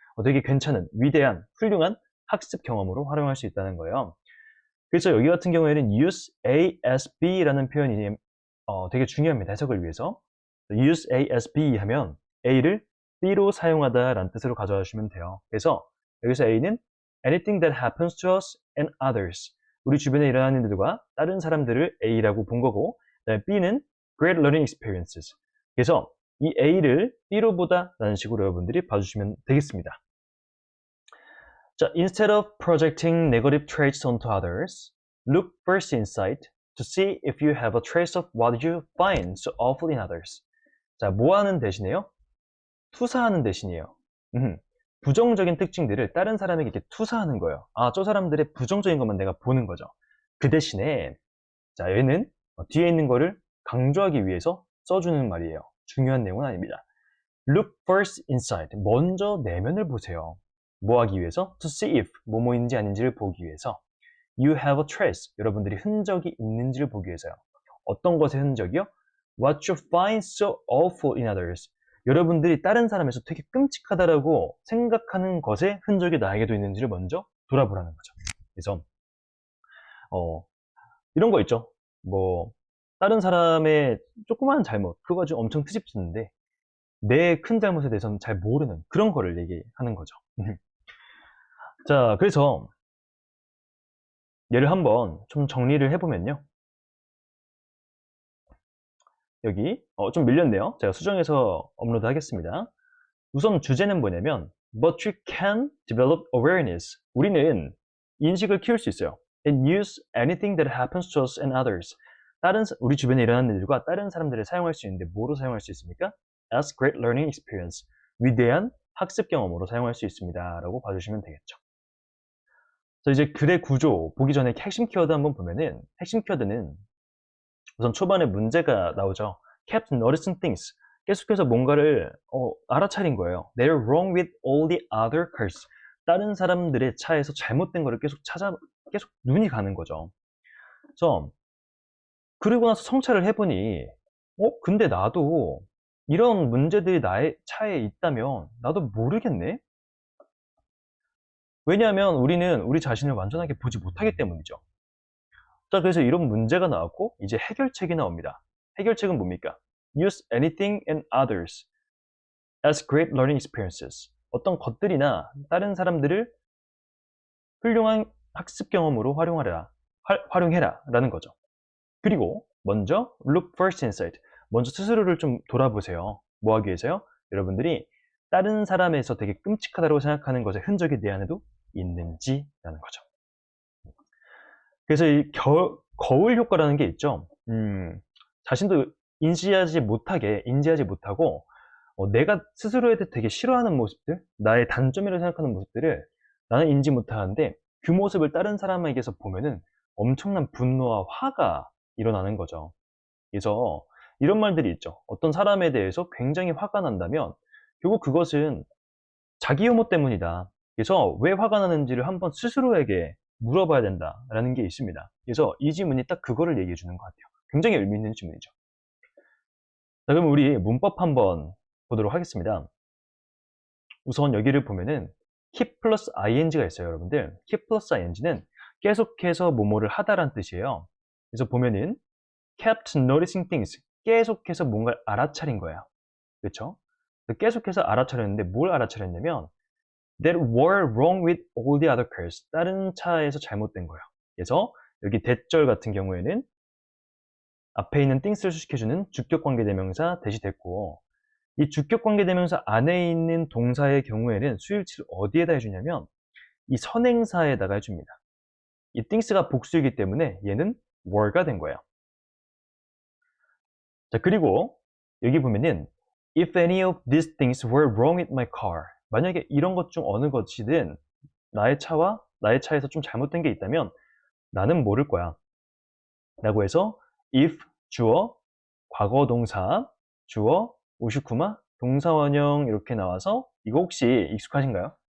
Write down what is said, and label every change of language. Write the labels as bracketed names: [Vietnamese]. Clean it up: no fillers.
[Korean] 되게 괜찮은, 위대한, 훌륭한 학습 경험으로 활용할 수 있다는 거예요. 그래서 여기 같은 경우에는 [English] use A as B [Korean] 라는 표현이 되게 중요합니다. 해석을 위해서. [English] use A as B [Korean] 하면 A를 B로 사용하다라는 뜻으로 가져와 주시면 돼요. 그래서 여기서 A는 [English] anything that happens to us and others. [Korean] 우리 주변에 일어나는 일들과 다른 사람들을 A라고 본 거고, B는 [English] great learning experiences. [Korean] 그래서 이 A를 B로 보다라는 식으로 여러분들이 봐주시면 되겠습니다. [English] 자, instead of projecting negative traits onto others, look first inside to see if you have a trace of what you find so awful in others. [Korean] 자, 뭐 하는 대신에요? 투사하는 대신이에요. 부정적인 특징들을 다른 사람에게 이렇게 투사하는 거예요. 저 사람들의 부정적인 것만 내가 보는 거죠. 그 대신에, 자, 얘는 뒤에 있는 거를 강조하기 위해서 써주는 말이에요. 중요한 내용은 아닙니다. [English] Look first inside. [Korean] 먼저 내면을 보세요. 뭐 하기 위해서? [English] To see if [Korean] 뭐뭐인지 아닌지를 보기 위해서. [English] You have a trace. [Korean] 여러분들이 흔적이 있는지를 보기 위해서요. 어떤 것의 흔적이요? [English] What you find so awful in others. [Korean] 여러분들이 다른 사람에서 되게 끔찍하다라고 생각하는 것의 흔적이 나에게도 있는지를 먼저 돌아보라는 거죠. 그래서 이런 거 있죠. 뭐 다른 사람의 조그마한 잘못, 그거 가지고 엄청 트집지는데 내 큰 잘못에 대해서는 잘 모르는 그런 거를 얘기하는 거죠. 자, 그래서 얘를 한번 좀 정리를 해보면요. 여기 좀 밀렸네요. 제가 수정해서 업로드 하겠습니다. 우선 주제는 뭐냐면 [English] But you can develop awareness. [Korean] 우리는 인식을 키울 수 있어요. [English] And use anything that happens to us and others. [Korean] 우리 주변에 일어나는 일과 다른 사람들을 사용할 수 있는데 뭐로 사용할 수 있습니까? [English] As great learning experience. [Korean] 위대한 학습 경험으로 사용할 수 있습니다. 라고 봐주시면 되겠죠. 그래서 이제 글의 구조 보기 전에 핵심 키워드 한번 보면은 핵심 키워드는 우선 초반에 문제가 나오죠. [English] Kept noticing things. [Korean] 계속해서 뭔가를 알아차린 거예요. [English] They're wrong with all the other cars. [Korean] 다른 사람들의 차에서 잘못된 거를 계속 눈이 가는 거죠. 그래서 그리고 나서 성찰을 해보니 근데 나도 이런 문제들이 나의 차에 있다면 나도 모르겠네? 왜냐하면 우리는 우리 자신을 완전하게 보지 못하기 때문이죠. 자, 그래서 이런 문제가 나왔고 이제 해결책이 나옵니다. 해결책은 뭡니까? [English] Use anything and others as great learning experiences. [Korean] 어떤 것들이나 다른 사람들을 훌륭한 학습 경험으로 활용해라 라는 거죠. 그리고 먼저 [English] look first inside. [Korean] 먼저 스스로를 좀 돌아보세요. 뭐 하기 위해서요? 여러분들이 다른 사람에서 되게 끔찍하다고 생각하는 것의 흔적이 내 안에도 있는지라는 거죠. 그래서 이 거울 효과라는 게 있죠. 자신도 인지하지 못하고 내가 스스로에 대해 되게 싫어하는 모습들, 나의 단점이라고 생각하는 모습들을 나는 인지 못하는데 그 모습을 다른 사람에게서 보면은 엄청난 분노와 화가 일어나는 거죠. 그래서 이런 말들이 있죠. 어떤 사람에 대해서 굉장히 화가 난다면 결국 그것은 자기 혐오 때문이다. 그래서 왜 화가 나는지를 한번 스스로에게 물어봐야 된다라는 게 있습니다. 그래서 이 질문이 딱 그거를 얘기해 주는 것 같아요. 굉장히 의미 있는 질문이죠. 자, 그럼 우리 문법 한번 보도록 하겠습니다. 우선 여기를 보면은 keep 플러스 ing가 있어요, 여러분들. keep 플러스 ing는 계속해서 뭐뭐를 하다란 뜻이에요. 그래서 보면은 [English] kept noticing things. [Korean] 계속해서 뭔가를 알아차린 거예요. 그렇죠? 계속해서 알아차렸는데 뭘 알아차렸냐면 [English] that were wrong with all the other cars. [Korean] 다른 차에서 잘못된 거예요. 그래서 여기 대절 같은 경우에는 앞에 있는 things를 수식해주는 주격관계대명사 대시 됐고 이 주격관계대명사 안에 있는 동사의 경우에는 수일치를 어디에다 해주냐면 이 선행사에다가 해줍니다. 이 things가 복수이기 때문에 얘는 were가 된 거예요. 자, 그리고 여기 보면은 [English] if any of these things were wrong with my car. [Korean] 만약에 이런 것 중 어느 것이든 나의 차에서 좀 잘못된 게 있다면 나는 모를 거야. 라고 해서 if 주어, 과거 동사, 주어, 오슈쿠마, 동사 원형 이렇게 나와서 이거 혹시 익숙하신가요?